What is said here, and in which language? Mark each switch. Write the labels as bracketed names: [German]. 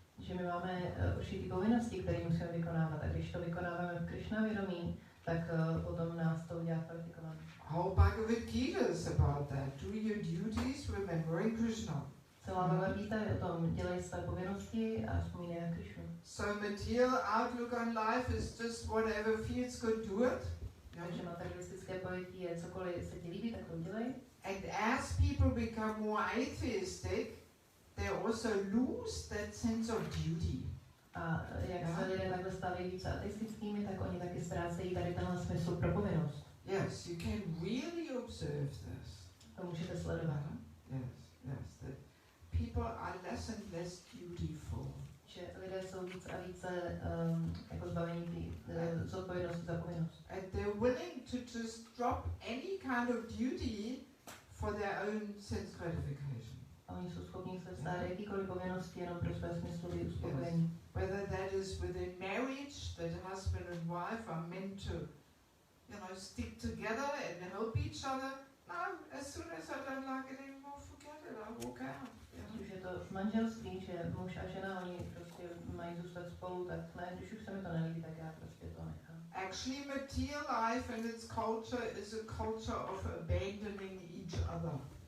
[Czech] Že my máme určitý povinnosti, které musíme vykonávat, a když to vykonáváme v Krishna vědomí, tak potom nás to udělá kvalifikovaný. [English] Whole Bhagavad Gita is about that. Do your duties remembering Krishna. [Czech] Celá Bhagavad Gita je o tom, dělej své povinnosti a vzpomínej na Krishnu. [English] So material outlook on life is just whatever feels good, do it. [Czech] Takže materialistické pojetí je cokoliv se ti líbí, tak to udělej. [English] And as people become more atheistic, they also lose that sense of duty. [Czech] A jak se lidé takhle stávají více ateistickými, tak oni taky ztrácejí tady tenhle smysl pro povinnost. [English] Yes, you can really observe this. [Czech] To můžete sledovat. [English] Yes, yes. That people are less and less dutiful. [Czech] Že lidé jsou víc a více jako zbavení zodpovědnosti za povinnost. [English] And they're willing to just drop any kind of duty for their own sense gratification. [Czech] A oni jsou schopni se vzdát jakýkoliv povinnosti jenom pro své smyslové uspokojení. [English] Whether that is within marriage, that husband and wife are meant to, stick together and help each other. No, as soon as I don't like it anymore, forget it, I walk out. [Czech] Už je to v manželství, že muž a žena, oni prostě mají zůstat spolu, tak ne, když už se mi to nelíbí, tak já prostě to nechám. [English] Actually, material life and its culture is a culture of abandoning each other.